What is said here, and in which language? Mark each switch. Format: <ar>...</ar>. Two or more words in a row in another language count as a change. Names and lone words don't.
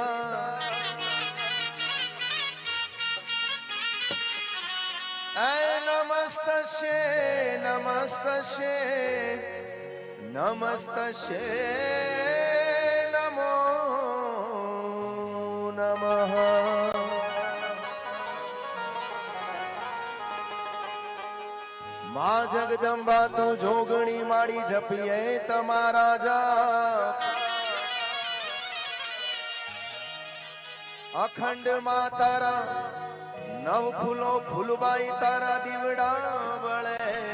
<sa>नमस्तस्ये नमस्तस्ये नमस्तस्ये नमो नमः।</sa> <gu>માં જગદંબા તો જોગણી માડી જપિએ તમારા જાપ અખંડ માં તારા નવ ફૂલો ફૂલબાઈ તારા દીવડા બળે</gu>